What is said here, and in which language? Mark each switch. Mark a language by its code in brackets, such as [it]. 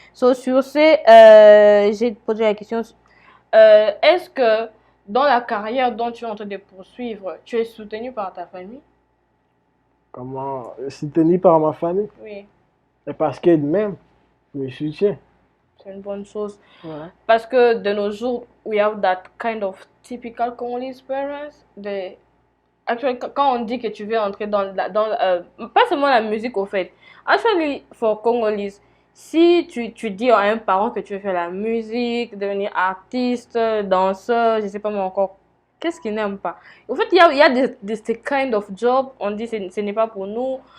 [en] So, [fr] sur ce, j'ai posé la question, est-ce que dans la carrière dont tu es en train de poursuivre, tu es soutenu par ta famille? Comment? Soutenu par ma famille? Oui. Et parce qu'elle-même me soutient. C'est une bonne chose. Ouais. Parce que de nos jours, [en] we have that kind of typical Congolese parents. Actually, [fr] quand on dit que tu veux entrer pas seulement la musique au fait. [en] Actually, for Congolese, [fr] si tu dis à un parent que tu veux faire la musique, devenir artiste, danseur, je sais pas moi encore, qu'est-ce qu'il n'aime pas? En fait, il y a des [en] kind of job, [fr] on dit ce n'est pas pour nous.